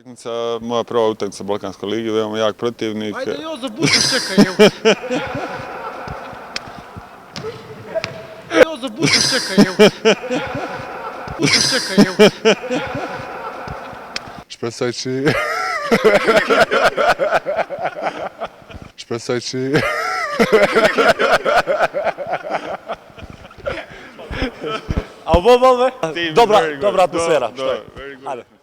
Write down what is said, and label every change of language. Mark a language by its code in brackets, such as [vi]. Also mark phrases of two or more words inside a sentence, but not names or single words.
[bs] Utakmica, moja prva utakmica Balkanskoj ligi, veoma jak protivnik. Ajde Jozo, budu čekaj, evo. Jozo, budu čekaj, evo. Budu čekaj, evo. [sq] Shpresoj që... A u bove? [bs] Dobra atmosfera. Hajde.